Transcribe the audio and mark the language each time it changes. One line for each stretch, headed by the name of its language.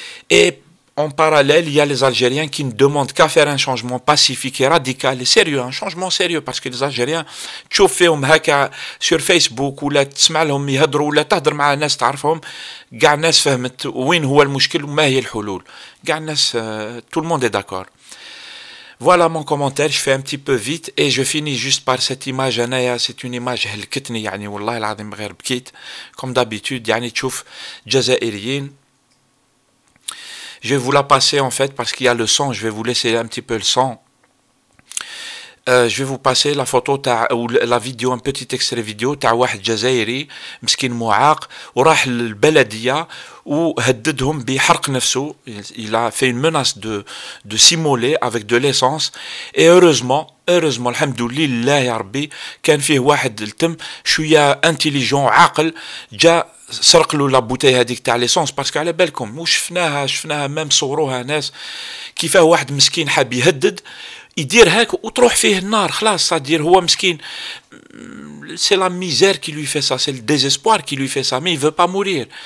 French: Et en parallèle, il y a les Algériens qui ne demandent qu'à faire un changement pacifique et radical et sérieux, un changement sérieux, parce que les Algériens,
Arabic: تشوف فيهم هكا
French: sur Facebook
Arabic: ولا تسمع لهم يهضروا ولا تهضر مع ناس تعرفهم, كاع الناس فهمت وين هو المشكل وما هي الحلول. كاع الناس,
French: tout le monde est d'accord. Voilà mon commentaire, je fais un petit peu vite et je finis juste par cette image. C'est une image
Arabic: هلكتني يعني والله العظيم غير بكيت.
French: Comme d'habitude,
Arabic: يعني تشوف جزائريين.
French: Je vais vous la passer en fait parce qu'il y a le son, je vais vous laisser un petit peu le son. Je vais vous passer la photo ou la vidéo, un petit extrait vidéo
Arabic: تاع واحد جزائري مسكين معاق وراح للبلدية وهددهم بحرق نفسه.
French: Il a fait une menace de s'immoler avec de l'essence.
Arabic: Et heureusement الحمد لله يا ربي كان فيه واحد التم شوية انتيليجون عاقل جا سرق له لا بوتاي هذيك تاع ليسونس. باسكو على بالكم شفناها ميم صوروها ناس كيفاه واحد مسكين حاب يهدد يدير هاك وتروح فيه النار خلاص. صادير هو مسكين,
French: c'est la misère qui lui fait ça, c'est le désespoir qui lui fait ça, mais il veut pas mourir.